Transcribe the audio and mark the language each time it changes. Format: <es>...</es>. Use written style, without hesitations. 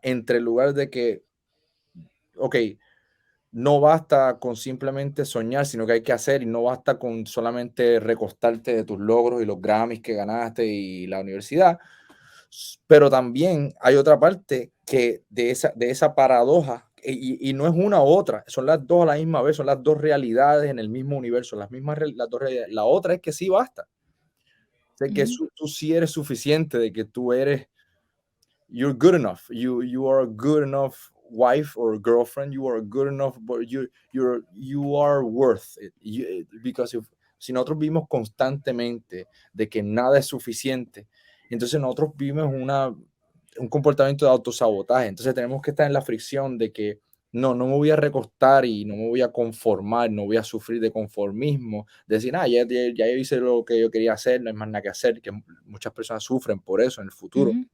<es>Entre el lugar de que, ok, no basta con simplemente soñar, sino que hay que hacer y no basta con solamente recostarte de tus logros y los Grammys que ganaste y la universidad, pero también hay otra parte que de esa paradoja, y no es una u otra, son las dos a la misma vez, son las dos realidades en el mismo universo, las dos realidades. La otra es que sí basta, de que ujú, tú sí eres suficiente, de que tú eres,</es> <en>you're good enough, you are a good enough wife or girlfriend, you are good enough, but you are worth it. Because</en> <es>si nosotros vivimos constantemente de que nada es suficiente, entonces nosotros vivimos un comportamiento de autosabotaje. Entonces tenemos que estar en la fricción de que no me voy a recostar y no me voy a conformar, no voy a sufrir de conformismo, de decir, ya hice lo que yo quería hacer, no hay más nada que hacer, que muchas personas sufren por eso en el futuro.</es>